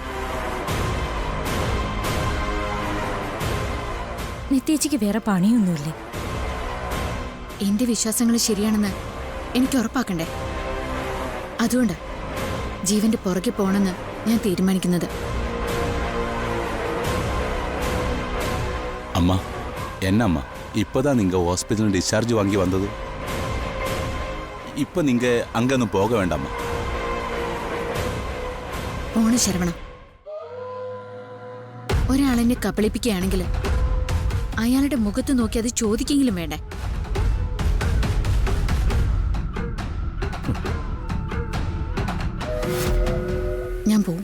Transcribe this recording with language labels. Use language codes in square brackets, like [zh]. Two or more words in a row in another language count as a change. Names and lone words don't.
[ml] നിത്യേച്ചിക്ക് വേറെ പണിയൊന്നുമില്ലേ? എന്റെ വിശ്വാസങ്ങൾ ശരിയാണെന്ന് എനിക്ക് ഉറപ്പാക്കണ്ടേ? അതുകൊണ്ട് ജീവന്റെ പുറകെ പോണെന്ന് ഞാൻ തീരുമാനിക്കുന്നത്. [ta] அம்மா என்னம்மா இப்போதான் நீங்கள் [en] hospital discharge [ta] வாங்கி வந்தது. இப்போ நீங்கள் அங்கொന്നും போக வேண்டாம்மா. [ml] പോണ ശരവണം, ഒരാളെന്നെ കബളിപ്പിക്കുകയാണെങ്കിൽ അയാളുടെ മുഖത്ത് നോക്കി അത് ചോദിക്കെങ്കിലും വേണ്ടേ? ഞാൻ പോവും.